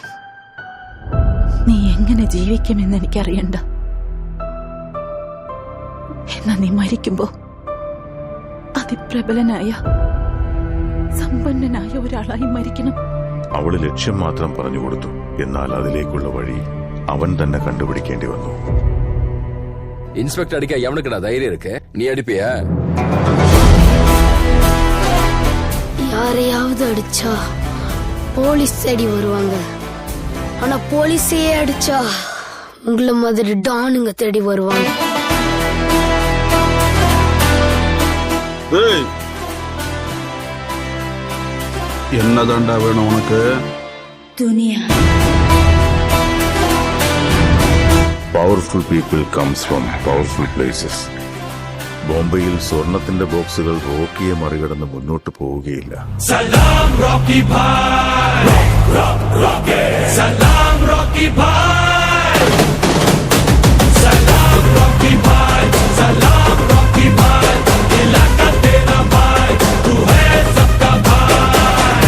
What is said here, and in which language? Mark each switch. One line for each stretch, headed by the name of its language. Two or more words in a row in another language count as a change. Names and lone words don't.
Malayalam: നീ എങ്ങനെ ജീവിക്കുമെന്ന് എനിക്കറിയണ്ട. എന്നാ നീ മരിക്കുമ്പോ അതിപ്രബലനായ സമ്പന്നനായ ഒരാളായി മരിക്കണം. അവള് ലക്ഷ്യം മാത്രം പറഞ്ഞു കൊടുത്തു. എന്നാൽ അതിലേക്കുള്ള വഴി അവൻ തന്നെ കണ്ടുപിടിക്കേണ്ടി വന്നു.
Tamil: இன்ஸ்பெக்டர் அடிக்க எவனுக்குடா தைரியம் இருக்கு? நீ அடிப்பியா? யாரையாவது அடிச்சா போலீஸ் தேடி வருவாங்க. ஆனா போலீஸே அடிச்சா உங்களை மாதிரி டானுங்க தேடி வருவாங்க. என்னதாண்டா வேணும் உனக்கு? துனியா.
English: Powerful people comes from powerful places.
Malayalam: ബോംബെയിൽ സ്വർണത്തിന്റെ ബോക്സുകൾ റോക്കിയെ മറികടന്ന് മുന്നോട്ട് പോവുകയില്ല.
Hindi: सलाम रॉकी भाई, सलाम रॉकी भाई, सलाम रॉकी भाई, सलाम रॉकी भाई, इलाका तेरा भाई, तू है सबका भाई.